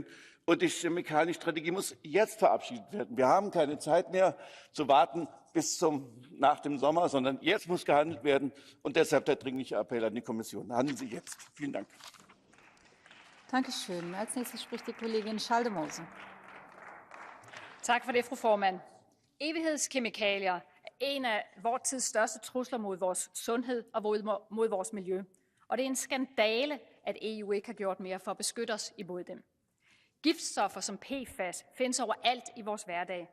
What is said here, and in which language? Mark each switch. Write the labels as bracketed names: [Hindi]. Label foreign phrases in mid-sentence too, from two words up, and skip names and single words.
[German] Und die Chemikalienstrategie muss jetzt verabschiedet werden. Wir haben keine Zeit mehr zu warten bis nach dem Sommer, sondern jetzt muss gehandelt werden. Und deshalb der dringliche Appell an die Kommission. Handeln Sie jetzt. Vielen Dank. Dankeschön. Als nächstes spricht die Kollegin Schaldemose. [Danish] Tak for det, fru formand. Evighedskemikalier er en af vores tids største trusler mod vores sundhed og mod vores miljø. Og det er en skandale, at EU ikke har gjort mere for at beskytte os imod dem. Giftstoffer som PFAS findes overalt i vores hverdag.